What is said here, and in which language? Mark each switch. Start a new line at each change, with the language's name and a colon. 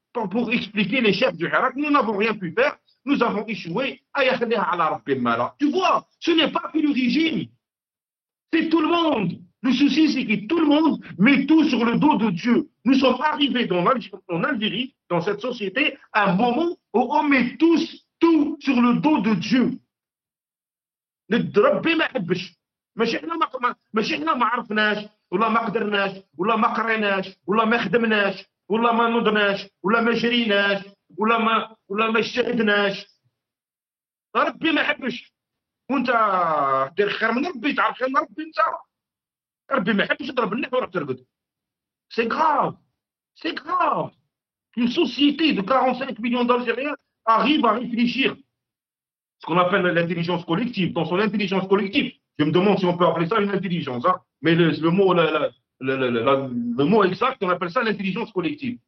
French: Pour expliquer les chefs du Hirak. Nous n'avons rien pu faire, nous avons échoué. Tu vois, ce n'est pas que le régime, c'est tout le monde. Le souci, c'est que tout le monde met tout sur le dos de Dieu. Nous sommes arrivés en Algérie, dans cette société, à un moment On met tous tout sur le dos de Dieu.
Arabic: ربي ما يحبش ماشي احنا ما عرفناش ولا ما قدرناش ولا ما قريناش ولا ما خدمناش ولا ما نضناش ولا ما جريناش ولا ما اجتهدناش. ربي ما يحبش. وانت دير خير من ربي، تعرف خير من ربي انت. ربي ما يحبش تضرب النحو وراك ترقد.
French: سي غراف، سي غراف. Une société de 45 millions d'Algériens arrive à réfléchir ce qu'on appelle l'intelligence collective. Dans son intelligence collective, je me demande si on peut appeler ça une intelligence, hein, mais le mot exact, on appelle ça l'intelligence collective.